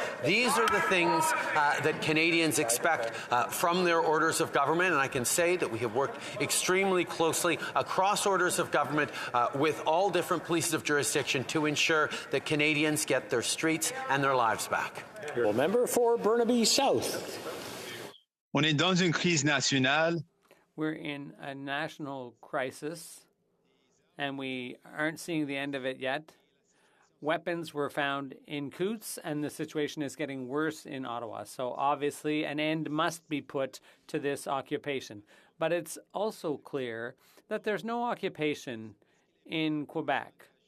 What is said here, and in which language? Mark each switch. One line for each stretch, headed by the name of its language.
English: These are the things that Canadians expect from their orders of government, and I can say that we have worked extremely closely across orders of government with all different polices of jurisdiction to ensure that Canadians get their streets and their lives back. Member for Burnaby South.
French: On est dans une crise nationale.
English: We're in a national crisis, and we aren't seeing the end of it yet. Weapons were found in Coutts, and the situation is getting worse in Ottawa. So obviously, an end must be put to this occupation. But it's also clear that there's no occupation in Quebec.